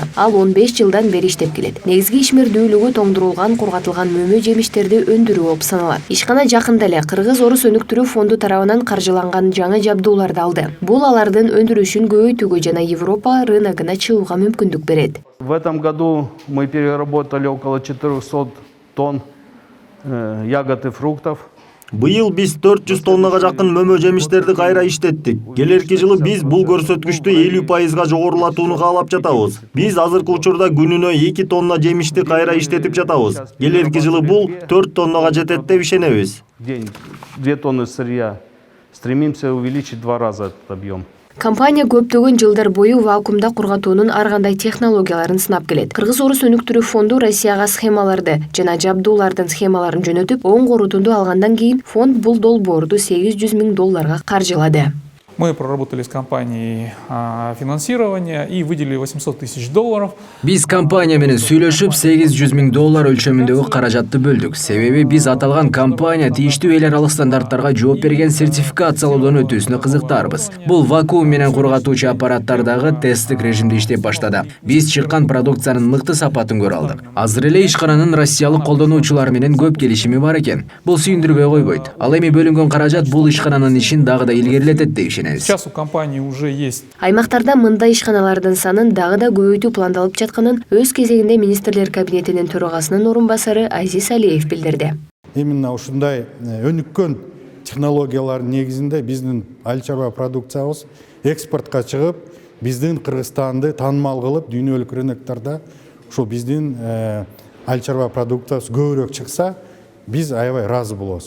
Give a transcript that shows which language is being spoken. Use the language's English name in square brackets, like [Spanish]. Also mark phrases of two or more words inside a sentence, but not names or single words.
[Kyrgyz] Ал 15 жылдан бери иштеп келет. Негизги ишмердүүлүгү тоңдурулган, кургатылган мөмө жемиштерди өндүрүү болуп саналат. Ишкана жакында эле Кыргыз-Орус өнүктүрүү фонду тарабынан каржыланган жаңы жабдууларды алды. Бул алардын өндүрүшүн көбөйтүүгө жана Европа рыногуна чыгууга мүмкүндүк берет. [Russian] В этом году мы переработали около 400 тонн ягод и фруктов. [Kyrgyz] Быйыл биз 400 тоннага жакын мөмө жемиштерди кайра иштеттик. Келерки жылы биз бул көрсөткүчтү 50%га жогорулатууну каалап жатабыз. Биз азыркы учурда күнүнө 2 тонна жемишти кайра иштетип жатабыз. Келерки жылы бул 4 тоннага жетет деп ишенебиз. [Russian] День 2 тонны сырья. Стремимся увеличить 2 раза этот объем. [Kyrgyz] Компания көптөгөн жылдар бою вакуумда кургатуунун ар кандай технологияларын сынап келет. Кыргыз-Орус өнүктүрүү фонду Россияга схемаларды жана жабдуулардын схемаларын жөнөтүп, оң корутунду алгандан кийин фонд бул долбоорду $800 000 каржылады. [Russian] Мы проработали с компанией финансирование и выделили $800 000. [Kyrgyz] Биз компания менен сүйлөшүп $800 000 өлчөмүндөгү каражатты бөлдүк. Себеби биз аталган компания тийиштүү эл аралык стандарттарга жооп берген сертификациялоодон өтүүсүнө кызыктарбыз. Бул вакуум менен кургатуучу аппараттардагы тесттик режимде иштеп баштады. Биз чыккан продукциянын мыкты сапатын көрө алдык. Азыр эле ишкананын россиялык колдонуучулар менен көп келишими бар экен. Бул сүйүндүрбөй койбойт. Ал эми бөлүнгөн каражат бул ишкананын ишин дагы да илгерилетет деп ишенебиз. [Russian] Сейчас у компании уже есть. [Kyrgyz] Аймактарда мындай ишканалардын санын дагы да көбөйтүү пландалып жатканын өз кезегинде министрлер кабинетинин төрагасынын орун басары Азиз Алиев билдирди. Именно ушундай өнүккөн технологиялардын негизинде биздин айыл чарба продукциябыз экспортко чыгып, биздин Кыргызстанды таанымал кылып, дүйнөлүк рыноктарда ушул биздин айыл чарба продукциябыз көбүрөөк чыкса, биз аябай ыраазы болобуз.